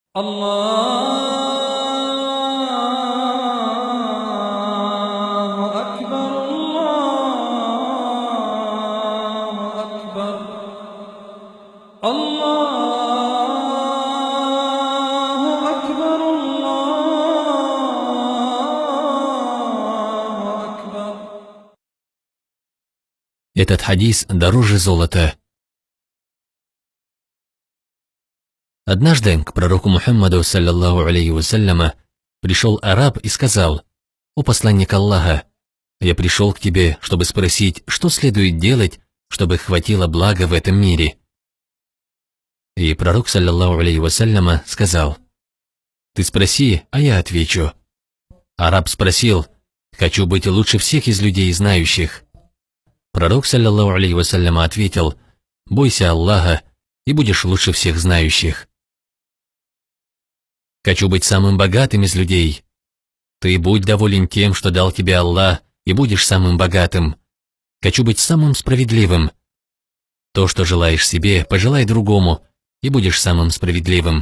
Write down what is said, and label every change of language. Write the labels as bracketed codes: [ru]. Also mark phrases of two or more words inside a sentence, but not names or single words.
[ar] الله أكبر الله أكبر الله أكبر الله أكبر. [ru] Этот хадис дороже золота. Однажды к пророку Мухаммаду, [ar] صلى الله عليه وسلم, [ru] пришел араб и сказал: «О посланник Аллаха, я пришел к тебе, чтобы спросить, что следует делать, чтобы хватило блага в этом мире». И пророк, [ar] صلى الله عليه وسلم, [ru] сказал: «Ты спроси, а я отвечу». Араб спросил: «Хочу быть лучше всех из людей знающих». Пророк, [ar] صلى الله عليه وسلم, [ru] ответил: «Бойся Аллаха, и будешь лучше всех знающих». Хочу быть самым богатым из людей. Ты будь доволен тем, что дал тебе Аллах, и будешь самым богатым. Хочу быть самым справедливым. То, что желаешь себе, пожелай другому, и будешь самым справедливым.